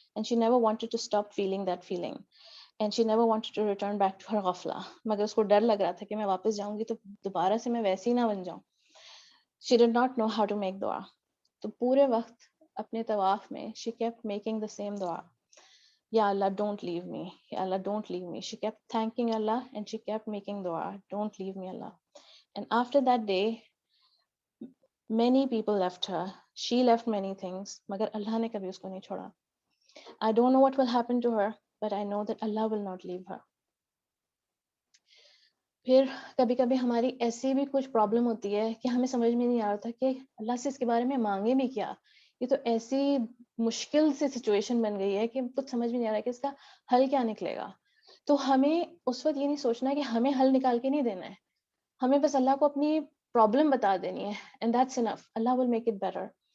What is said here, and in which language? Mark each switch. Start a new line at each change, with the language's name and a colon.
English: And she never wanted to stop feeling that feeling, and she never wanted to return back to her غفلہ.
Urdu: مگر اس کو ڈر لگ رہا تھا کہ میں واپس جاؤں گی تو دوبارہ سے میں ویسی نہ بن جاؤں.
English: She did not know how to make دعا.
Urdu: تو پورے وقت اپنے طواف میں
English: She kept making the same دعا, Ya Allah, don't leave me. Ya Allah, don't leave me. She kept thanking Allah and she kept making dua. Don't leave me, Allah. And after that day, many people left her. She left many things.
Urdu: Magar Allah ne kabhi usko nahi choda.
English: I don't know what will happen to her, but I know that Allah will not leave her.
Urdu: پھر کبھی کبھی ہماری ایسی بھی کچھ problem ہوتی ہے کہ ہمیں سمجھ میں نہیں آ رہا تھا کہ اللہ سے اس کے بارے میں مانگے بھی کیا. یہ تو ایسی مشکل سے سچویشن بن گئی ہے کہ کچھ سمجھ میں نہیں آ رہا ہے کہ اس کا حل کیا نکلے گا. تو ہمیں اس وقت یہ نہیں سوچنا کہ ہمیں حل نکال کے نہیں دینا ہے, ہمیں بس اللہ کو اپنی پرابلم بتا دینی ہے,
English: And that's enough. Allah will make it better.